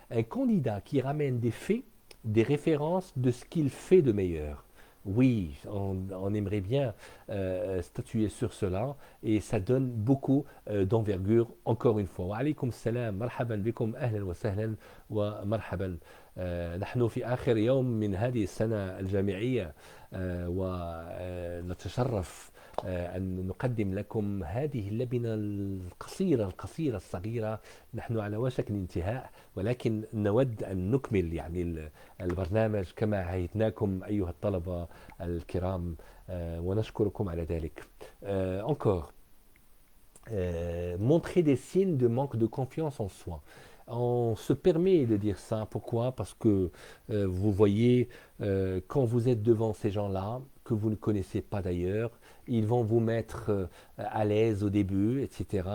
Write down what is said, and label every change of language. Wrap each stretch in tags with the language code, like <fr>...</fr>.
<fr>Un candidat qui ramène des faits, des références de ce qu'il fait de meilleur. Oui, on aimerait bien statuer sur cela et ça donne beaucoup d'envergure encore une fois.</fr> <ar>Wa alaykoum salam, marhaban bikum, ahlan wa sahlan wa marhaban. نحن في آخر يوم من هذه السنة الجامعية ونتشرف أن نقدم لكم هذه اللبنة القصيرة الصغيرة. نحن على وشك الانتهاء ولكن نود أن نكمل يعني البرنامج كما عهدناكم أيها الطلبة الكرام ونشكركم على ذلك.</ar> <fr>Encore, montrer des signes de manque de confiance en soi. On se permet de dire ça. Pourquoi? Parce que vous voyez, quand vous êtes devant ces gens-là, que vous ne connaissez pas d'ailleurs, ils vont vous mettre à l'aise au début, etc.</fr>